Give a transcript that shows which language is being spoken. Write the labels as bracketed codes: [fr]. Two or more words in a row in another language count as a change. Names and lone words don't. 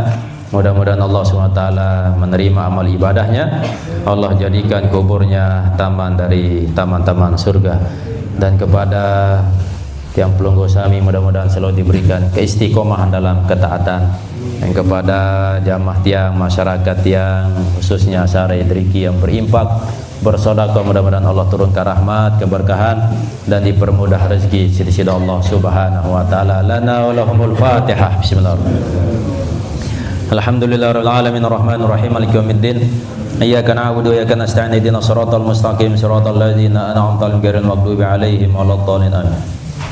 [id] Mudah-mudahan Allah SWT menerima amal ibadahnya, Allah jadikan kuburnya taman dari taman-taman surga. Dan kepada yang pelunggu sami, mudah-mudahan selalu diberikan keistiqomahan dalam ketaatan. Dan kepada jamaah tiang, masyarakat tiang, khususnya Sarai Driki yang berimpak, bersedekah, mudah-mudahan Allah turunkan rahmat, keberkahan dan dipermudah rezeki sisi Allah [ar] سبحانه وتعالى. لنا ولهم الفاتحة. بسم الله الرحمن الرحيم. الحمد لله رب العالمين الرحمن الرحيم مالك يوم الدين. إياك نعبد وإياك نستعين اهدنا الصراط المستقيم صراط الذين أنعمت عليهم غير المغضوب عليهم ولا الضالين. Amin.